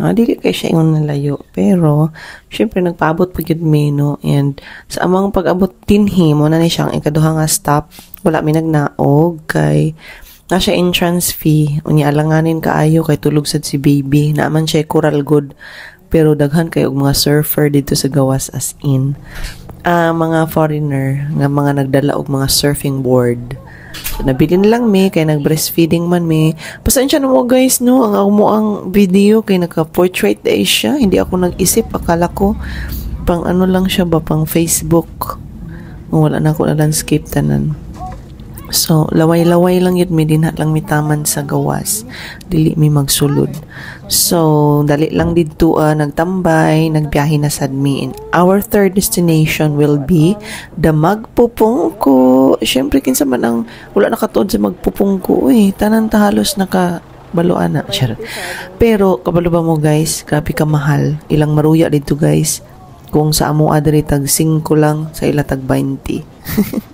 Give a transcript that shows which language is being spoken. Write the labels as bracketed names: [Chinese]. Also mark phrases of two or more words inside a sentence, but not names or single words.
[Cebuano] Dili kay siya ingon na layo. Pero, syempre, nagpaabot pa yun mi, no? And, sa amang pag-abot dinhi, mo na ni siyang ikaduha nga stop. Wala mi nagnaog kay na siya [English] entrance fee. [Cebuano] Unya alanganin kaayo kay tulog sad si baby. Naaman siya coral good. Pero daghan kayo mga surfer dito sa gawas [English] as in. [Cebuano] Mga foreigner nga mga nagdala og mga [English] surfing board. [Cebuano] So, nabilin lang mi kay nag-breastfeeding man mi. Pasensya na mo guys no, ang video kay naka-portrait day siya. [Filipino] Hindi ako nag-isip, akala ko pang ano lang siya ba, pang Facebook. [Cebuano] Wala na ako na landscape tanan. So, laway-laway lang yun, may dinha lang mitaman sa gawas. Dili mi magsulod. So, dali lang dito nagtambay, nagbiyahe na sad mi. [English] And our third destination will be the Magpupungko. [Cebuano] Siyempre, kinsa man ang wala nakatuod sa Magpupungko. Tanan ta halos nakabaluan na. Pero, kabalo ba mo guys? Grabe ka mahal. Ilang maruya dito guys. Kung sa amo adri tag 5 lang, sa ila tag 20.